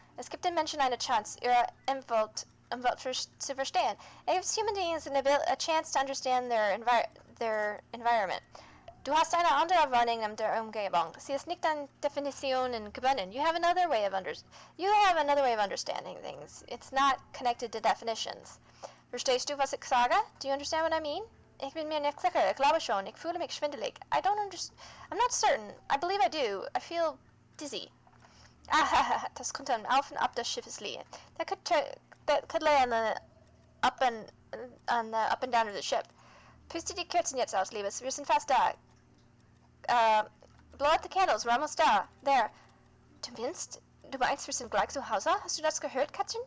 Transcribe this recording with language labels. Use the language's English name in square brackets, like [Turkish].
[German] Es gibt den Menschen eine Chance, ihre Umwelt zu verstehen. [English] It gives human beings a chance to understand their environment. [German] Du hast eine andere Wahrnehmung der Umgebung. Sie ist nicht an Definitionen gebunden. [English] You have another way of understanding things. It's not connected to definitions. [German] Verstehst du, was ich sage? [English] Do you understand what I mean? [German] Ich bin mir nicht sicher. Ich glaube schon. Ich fühle mich schwindelig. [English] I'm not certain. I believe I do. I feel dizzy. [German] Das könnte am Auf und Ab des Schiffes liegen. [English] That could lay on the up and down of the ship. [German] Puste die Kerzen jetzt aus, Liebes. Wir sind fast da. [English] Blow out the candles. We're almost da. There. [German] Du meinst, wir sind gleich zu Hause? Hast du das gehört, Kätzchen?